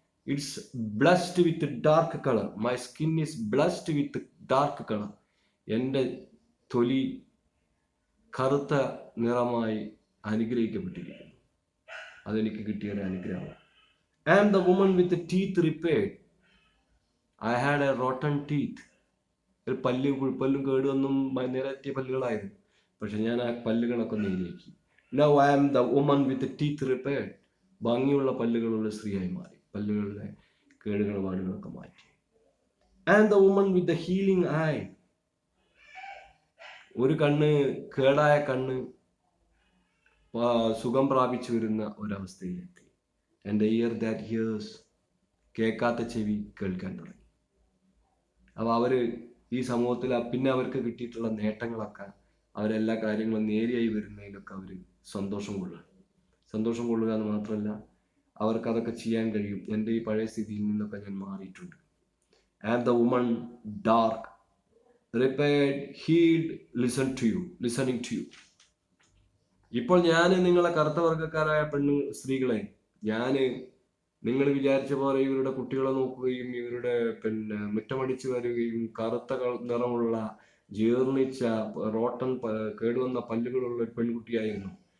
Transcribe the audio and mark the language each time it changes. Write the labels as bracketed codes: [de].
[en] It's blessed with dark color. My skin is blessed with dark color. [ml] എൻ്റെ തൊലി കറുത്ത നിറമായി അനുഗ്രഹിക്കപ്പെട്ടിരിക്കുന്നു. അതെനിക്ക് കിട്ടിയ ഒരു അനുഗ്രഹമാണ്. [en] And the woman with the teeth repaired. I had a rotten teeth. [ml] ഒരു പല്ലും കേടുവന്നും നിരത്തിയ പല്ലുകളായിരുന്നു. പക്ഷെ ഞാൻ ആ പല്ലുകളൊക്കെ നേരിയാക്കി. [en] Now I am the woman with the teeth repaired. [ml] ഭംഗിയുള്ള പല്ലുകളുള്ള സ്ത്രീയായി മാറി. പല്ലുകളുടെ പാടുകളൊക്കെ മാറ്റി. [en] And the woman with the healing eye. [ml] ഒരു കേടായ കണ്ണ് സുഖം പ്രാപിച്ചു വരുന്ന ഒരവസ്ഥയിലെത്തി. [en] And the ear that hears. [ml] കേൾക്കാത്ത ചെവി കേൾക്കാൻ തുടങ്ങി. അപ്പോൾ അവര് ഈ സമൂഹത്തിൽ പിന്നെ അവർക്ക് കിട്ടിയിട്ടുള്ള നേട്ടങ്ങളൊക്കെ അവരെല്ലാ കാര്യങ്ങളും നേരെയായി വരുന്നതിലൊക്കെ അവർ സന്തോഷം കൊള്ളുക എന്ന് മാത്രമല്ല, അവർക്ക് അതൊക്കെ ചെയ്യാൻ കഴിയും. എൻ്റെ ഈ പഴയ സ്ഥിതിയിൽ നിന്നൊക്കെ ഞാൻ മാറിയിട്ടുണ്ട്. [en] And the woman dark repaired, healed, listening to you. [ml] ഇപ്പോൾ ഞാൻ നിങ്ങളെ കറുത്ത വർഗ്ഗക്കാരായ സ്ത്രീകളെ, നിങ്ങൾ വിചാരിച്ച പോലെ ഇവരുടെ കുട്ടികളെ നോക്കുകയും ഇവരുടെ മുറ്റമടിച്ചു വരികയും കറുത്ത നിറമുള്ള ജീർണിച്ച റോട്ടൻ കേടുവന്ന പല്ലുകളുള്ള ഒരു പെൺകുട്ടിയായിരുന്നു.